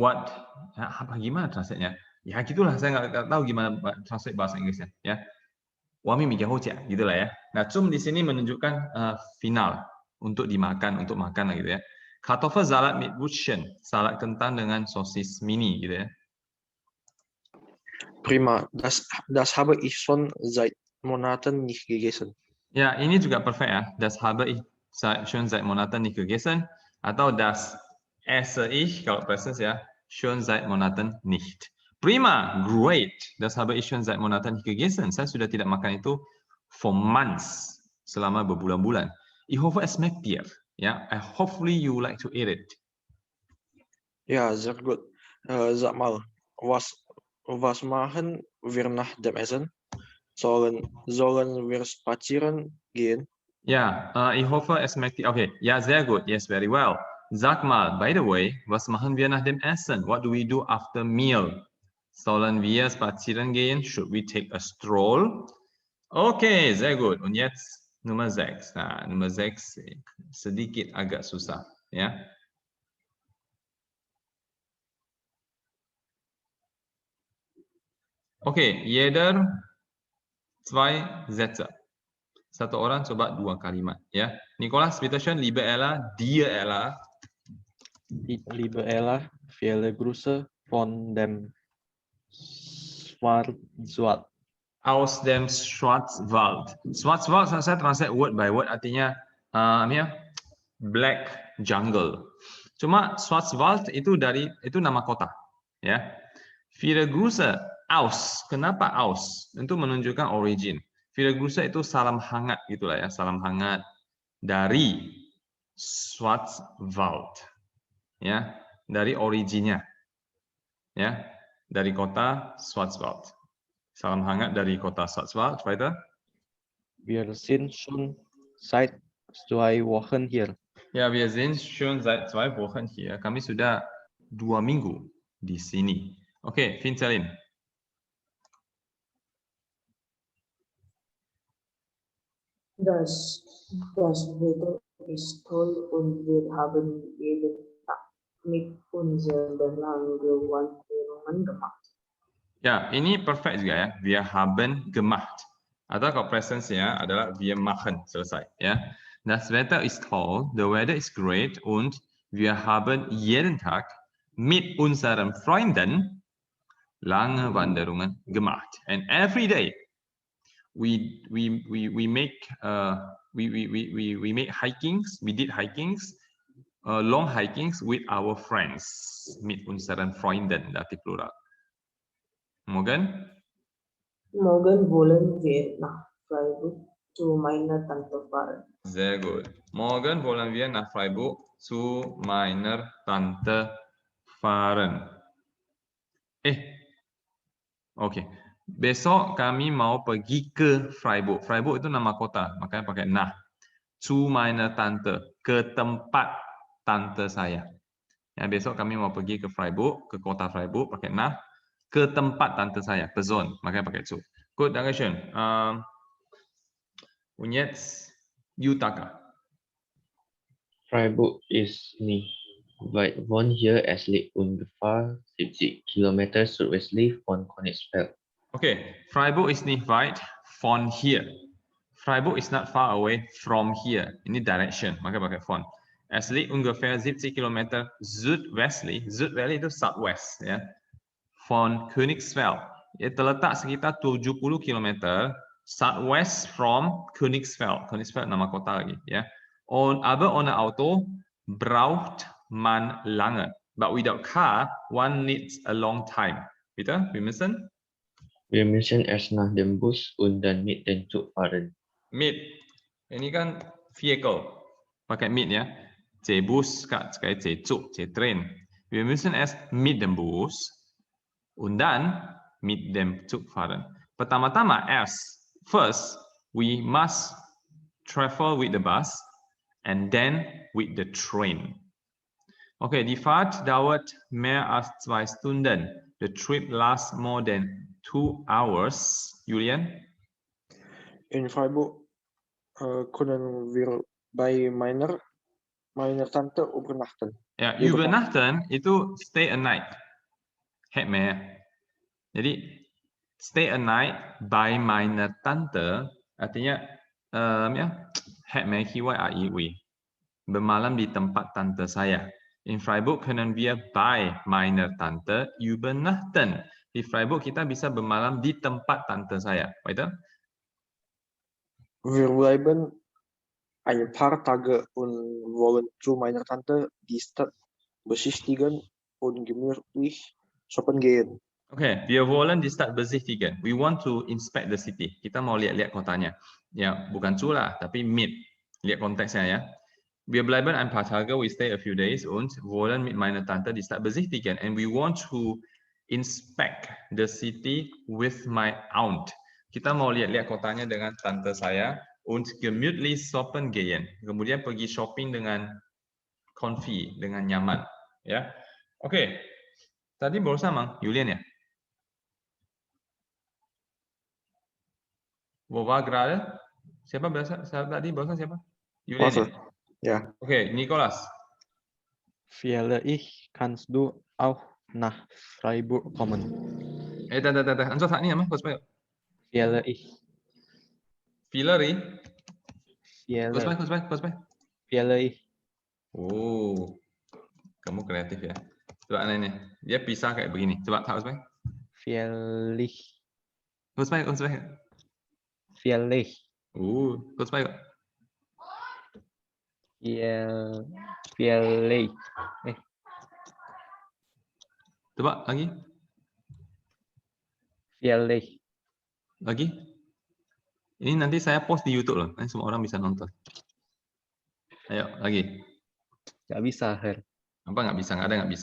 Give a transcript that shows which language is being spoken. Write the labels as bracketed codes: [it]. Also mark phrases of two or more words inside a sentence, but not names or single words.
[id] Apa gimana translate-nya? Ya gitulah, saya nggak tahu gimana translate bahasa Inggrisnya, ya. Wami Migahojia, gitulah ya. Nah, zum di sini menunjukkan final untuk dimakan, untuk makan lah gitu ya. [de] Kartoffelsalat mit Wurstchen, [id] salad kentang dengan sosis mini gitu ya. [de] Prima, das habe ich schon seit Monaten nicht gegessen. [id] Ya, ini juga perfect ya. [de] Das habe ich schon seit Monaten nicht gegessen atau das esse ich [id] kalau present ya, [de] schon seit Monaten nicht. Prima, great. Das habe ich schon seit Monaten nicht gegessen. [id] Saya sudah tidak makan itu [en] for months, [id] selama berbulan-bulan. [de] Ich hoffe es schmeckt dir. Ja, [en] hopefully you like to eat it. [de] Ja, sehr gut. Sag mal, was machen wir nach dem Essen? Sollen wir spazieren gehen? Ja, ich hoffe es schmeckt dir. Okay, ja, sehr gut. [en] Yes, very well. [de] Sag mal, [en] by the way, [de] was machen wir nach dem Essen? [en] What do we do after meal? [de] Sollen wir spazieren gehen? [en] Should we take a stroll? [de] Okay, sehr gut. Und jetzt Nummer 6. [id] Nah, Nummer 6 sedikit agak susah, ya. [de] Okay, jeder 2 Sätze. [id] Satu orang coba 2 kalimat, ya. [de] Nicholas, bitte schön, liebe Ella, dir Ella. Liebe Ella, viele Grüße von dem Schwarzwald. Aus dem Schwarzwald. [id] Schwarzwald saya translate [en] word by word [id] artinya [en] black jungle. [id] Cuma Schwarzwald itu nama kota, ya. [de] Viele Grüße aus. Kenapa aus? [id] Untuk menunjukkan origin. [de] Viele Grüße [id] itu salam hangat gitulah ya, salam hangat dari Schwarzwald. Ya, dari originnya. Ya, dari kota Schwarzwald. Salam hangat dari kota Schwarzwald. [de] Weiter. Wir sind schon seit 2 Wochen hier. Ja, wir sind schon seit 2 Wochen hier. [id] Kami sudah 2 minggu di sini. Oke, Vincelin. [de] Das Wetter ist toll und wir haben jeden Tag mit unseren Wanderungen gemacht. [id] Ya, ini perfect juga ya. [de] Wir haben gemacht. [id] Atau kalau presence-nya adalah [de] wir machen, [id] selesai ya. [de] Das Wetter ist toll, [en] the weather is great [de] und wir haben jeden Tag mit unseren Freunden lange Wanderungen gemacht. [en] And every day we make hikings, we did hikings, long hikings with our friends, [de] mit unseren Freunden, Dativ Plural. Morgen wollen wir nach Freiburg zu meiner Tante fahren. Sehr gut. Morgen wollen wir nach Freiburg zu meiner Tante fahren. [id] Oke. Besok kami mau pergi ke Freiburg. Freiburg itu nama kota, makanya pakai nach. Zu meiner Tante, ke tempat tante saya. Ya, besok kami mau pergi ke Freiburg, ke kota Freiburg, pakai nach. Ke tempat tante saya, Person, makanya pakai zu. [de] Gut, Dankeschön. Und jetzt Yutaka. Freiburg ist nicht weit von hier, es liegt ungefähr 70 Kilometer südwestlich von Königsfeld. Okay, Freiburg ist nicht weit von hier. [en] Freiburg is not far away from here. [id] Ini direction, maka pakai von. [de] Es liegt ungefähr 70 Kilometer südwestlich. [id] Südwestlich itu southwest, ya. [de] Von Königsfeld. [id] Ia terletak sekitar 70 km [en] southwest from Königsfeld. [id] Königsfeld nama kota lagi, ya. [de] Aber ohne Auto braucht man lange. [en] But without car, one needs a long time. [de] Bitte, wir müssen? Wir müssen erst nach dem Bus und dann mit dem Zug fahren. Mit. [id] Ini kan vehicle. Pakai mit ya. C-Bus, sekali C-Zug, C-Train. [de] Wir müssen erst mit dem Bus und dann mit dem Zug fahren. [id] Pertama-tama, [en] first, we must travel with the bus and then with the train. [de] Okay, die Fahrt dauert mehr als 2 Stunden. [en] The trip lasts more than 2 hours. [de] Julian? In Freiburg können wir bei meiner Tante übernachten. [id] Ya, übernachten itu [en] stay a night. [id] Heb mehr. Jadi [en] stay a night by [de] meine Tante, [id] artinya hat mai kiwai aiwi. Bermalam di tempat tante saya. [de] In Freiburg können wir bei meiner Tante übernachten. [id] Di Freiburg kita bisa bermalam di tempat tante saya. [de] Weiter? Wir bleiben ein paar Tage und wollen zu meiner Tante die Stadt besichtigen und gemütlich shoppen gehen. Okay, wir wollen die Stadt besichtigen. [en] We want to inspect the city. [id] Kita mau lihat-lihat kotanya. Ya, bukan zu lah, tapi mit. Lihat konteksnya ya. [de] Wir bleiben ein paar Tage, [en] we stay a few days [de] und wollen mit meiner Tante die Stadt besichtigen. [en] And we want to inspect the city with my aunt. [id] Kita mau lihat-lihat kotanya dengan tante saya [de] und gemütlich shoppen gehen. [id] Kemudian pergi shopping dengan comfy, dengan nyaman. Ya, oke. Tadi baru sama, Julian ya. [de] Wo war gerade? [id] Siapa bahasa tadi barusan siapa? Julian. [de] Warte. Ja. [id] Oke, Nicholas. [de] Vielleicht kannst du auch nach Freiburg kommen. [id] Answer saat ni apa? [de] Vielleicht. Villery. Vielleicht. [id] Oh, kamu kreatif ya. Coba aneh. Dia pisah kayak begini. Coba tak Usman. [de] Vielleicht. Usman. Vielleicht. Usman. Vielleicht. [id] Coba lagi. [de] Vielleicht. [id] Lagi. Ini nanti saya post di YouTube loh. Nanti semua orang bisa nonton. Ayo, lagi. Nggak bisa, Her. Apa nggak bisa? Nggak ada nggak bisa.